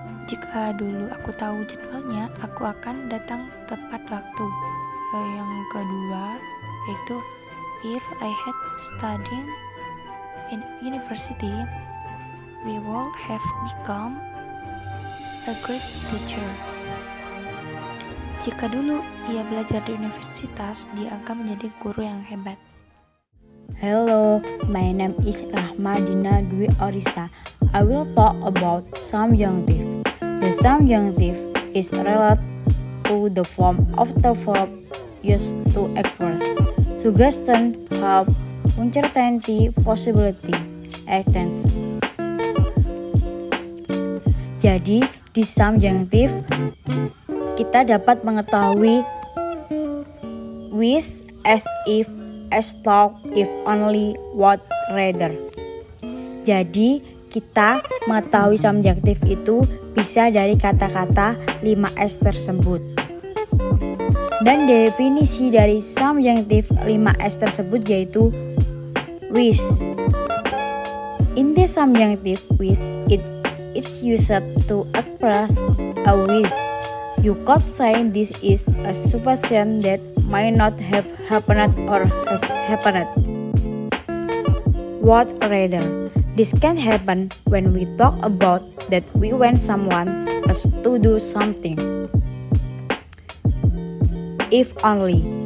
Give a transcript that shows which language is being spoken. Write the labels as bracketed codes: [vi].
[id] Jika dulu aku tahu jadwalnya, aku akan datang tepat waktu. Yang kedua yaitu [en] if I had studied in university, we would have become a great teacher. [id] Jika dulu ia belajar di universitas, dia akan menjadi guru yang hebat. [en] Hello, my name is Rahmadina Dwi Orisa. I will talk about subjunctive. The subjunctive is related to the form of the verb used to express suggestion, hope, uncertainty, possibility, extents. [id] Jadi, di subjunctive kita dapat mengetahui wish, as if, as though, if only, what, rather. Jadi, kita mengetahui subjunctive itu bisa dari kata-kata 5S tersebut. Dan definisi dari subjunctive 5S tersebut yaitu wish. [en] In the subjunctive wish, it's used to express a wish. You could say this is a supposition that might not have happened or has happened. What rather? This can happen when we talk about that we want someone else to do something. If only.